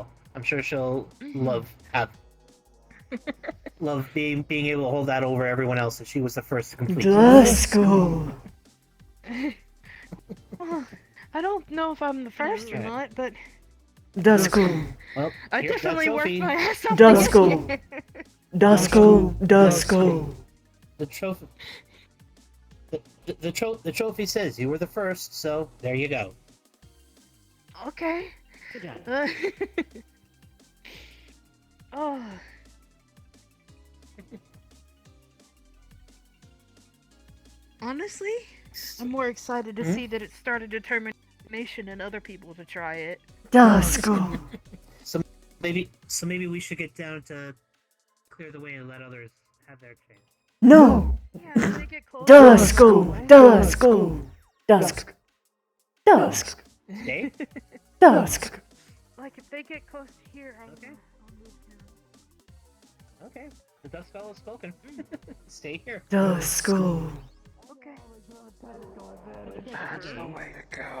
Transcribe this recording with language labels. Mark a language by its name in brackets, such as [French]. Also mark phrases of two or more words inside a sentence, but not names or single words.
[English] I'm sure she'll love being able to hold that over everyone else if she was the first to complete. Duh, school. Well, I don't know if I'm the first or not, but Duh, school. Well, I here's that definitely worked trophy. my ass off. Duh, to get school. here. Duh, school. Duh, school. The trophy. The trophy says you were the first, so there you go. Okay. Good job. Oh. Honestly, I'm more excited to see that it started determination in other people to try it. Duh, school. So maybe we should get down to clear the way and let others have their chance. No. Yeah, as they get closer, Duh, school. Duh, school. Dusk. Dusk. Stay? Dusk. Like if they get close to here, I'll move now. Okay, the Duskull has spoken. Stay here. Duh, school. Okay. That's the way to go.